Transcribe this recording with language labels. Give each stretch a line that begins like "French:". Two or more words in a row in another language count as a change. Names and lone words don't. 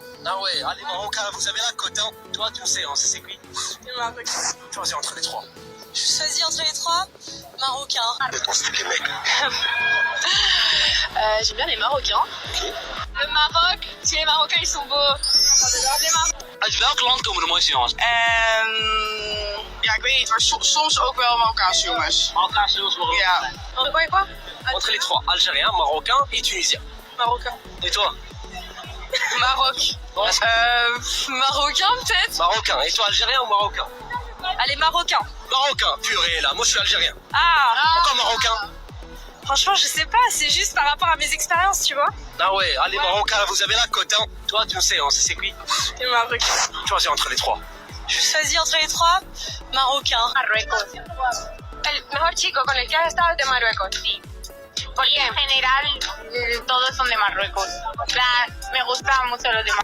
French: Ah ouais, les Marocains, vous avez la cote, hein. Toi, tu sais, hein, c'est qui? Les Marocains. Choisis entre les trois. Je choisis entre les trois. Marocains. C'est ton style, les mecs. J'aime bien les Marocains. Okay. Le Maroc, parce que les Marocains, ils sont beaux. Les Marocains.
Dutch: Uit welk land komen de mooiste jongens? Ja, ik weet niet, maar soms ook wel Marokkaanse jongens. Marokkaanse jongens, waarom? Ja.
French: Quoi? Entre les trois, Algériens, Marocains et Tunisiens. Marocain. Et toi? Maroc. Marocain peut-être. Marocain. Et toi, algérien ou marocain? Allez, Marocain. Marocain, purée là. Moi, je suis algérien. Ah. Pourquoi marocain? Franchement, je sais pas, c'est juste par rapport à mes expériences, tu vois. Ah ouais, allez, marocain, vous avez la cote, hein. Toi, tu le sais, on sait c'est qui. Et Marocain. Choisis entre les trois. Je choisis entre les trois. Marocain.
Spanish: Marruecos. El mejor chico con el que has estado es de Marruecos, sí. Porque en general todos son de Marruecos. Me gustan mucho los de Marruecos.